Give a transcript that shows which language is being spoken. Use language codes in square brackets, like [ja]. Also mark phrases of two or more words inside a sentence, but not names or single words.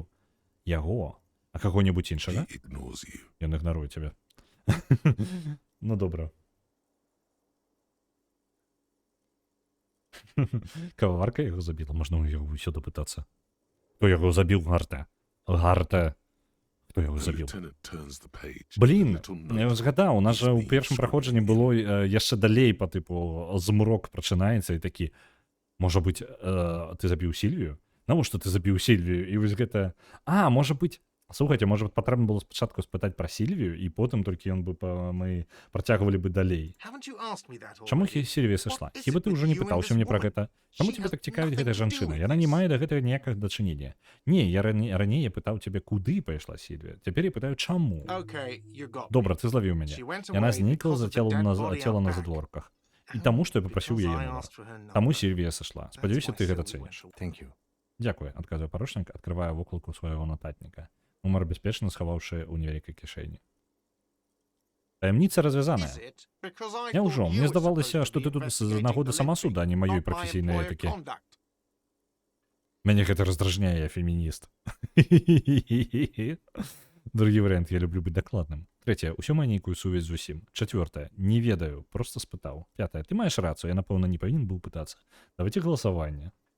[be] Яго? А каго-небудзь іншага? Ён ігнаруе цябе. Ну, добра. Кававарка яго забіла? Можна ў яго ўсё дапытацца. Хто яго забіў, Гарта? Гарта? Хто Хто його [en] The [be] забіў? [en] lieutenant turns the page. [be] Блін, [en] A little [be] я [en] note. [uk] згадав, у нас же у [en] It's me, [uk] першому проходженні [en] Scrooge. [be] було яшчэ далей по типу змрок починається і такі, [uk] може бути, [be] ти забіў Сільвію? Навошта ти забіў Сільвію? І вось гэта... [uk] А, може бути... [be] Слухайте, може патрэбна было спачатку спытаць пра Сільвію, і потым толькі ён бы мы працягвалі бы далей. [en] Haven't you asked me that [be] Чаму [en] already? [be] Сільвія сышла? [en] What is [be] Хіба [en] it [be] ты [en] with [be] ўжо не [en] you and [be] пытаўся [en] this [be] мне пра [en] woman? [be] гэта? Чаму [en] She [be] тебе [en] has [be] так цікавіць [en] nothing [be] гэтая [en] to do [be] жанчына? [en] with [be] Яна не [en] this. [be] мае да гэтага ніякага дачынення. Не, я раней я пытаў цябе, куды пайшла Сільвія. Цяпер я пытаю, чаму? [en] Okay, you got [be] Добра, [en] me. [be] ты злавіў мяне. [en] She went [be] Яна [en] away [be] знікла [en] because [be] за [en] of the dead body [be] цела [en] out [be] на [en] back. [be] задворках. І таму, што я папрасіў [en] Because [be] яе [en] I [be] нумар. [en] asked for her [be] Таму [en] number. [be] Сільвія сышла. [en] That's [be] Спадзяюся, [en] why [be] ты гэта [en] Sylvia [be] цэніш. [en] went away. Thank you. [be] Дзякуй, адказвае паручнік, адкрывае вокладку свайго нататніка. Нумар бяспечна схаваўшы ў невялікай кішэні. Таямніца развязаная. [en] Is it? Because I [be] Няўжо, [en] thought [be] мне [en] you were [be] здавалася, [en] supposed to [be] што [en] be [be] ты тут з [en] investigating [be] нагоды [en] the [be] самасуда, а не [en] lynching, [be] маёй [en] not my [be] прафесійнай [en] employer [be] этыкі. [en] conduct. [be] Мяне гэта раздражняе, я фемініст. Другі варыянт, я люблю быць дакладным. Трэцяе, усё мае нейкую сувязь з усім. Чацвёртае, не ведаю, просто спытаў. Пятае, ты маеш рацыю, я, напэўна, не павінен быў пытацца. Давайте галасаванне.